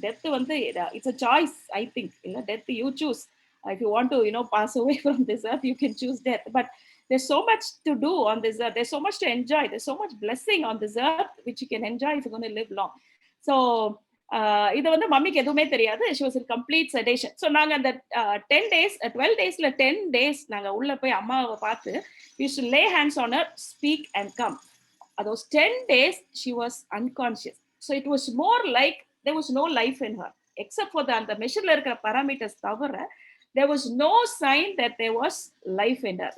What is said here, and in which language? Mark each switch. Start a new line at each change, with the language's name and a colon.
English: Death வந்து it's a choice, I think. Death you choose. If you want to pass away from this earth, you can choose death. But there's so much to do on this earth, there's so much to enjoy, there's so much blessing on this earth which you can enjoy if you're going to live long.
Tamil: So இது வந்து மம்மிக்கு எதுவுமே தெரியாது.
English: she was in complete sedation. So
Tamil: நாங்க அந்த 10 days 12 daysல 10 days நாங்க உள்ள போய் அம்மாவை பார்த்து
English: we used to lay hands on her, speak and come. Those 10 days she was unconscious. So it was more like there was no life in her except for
Tamil: அந்த மெஷின்ல இருக்கிற
English: parameters தவிர there was no sign that there was life in her.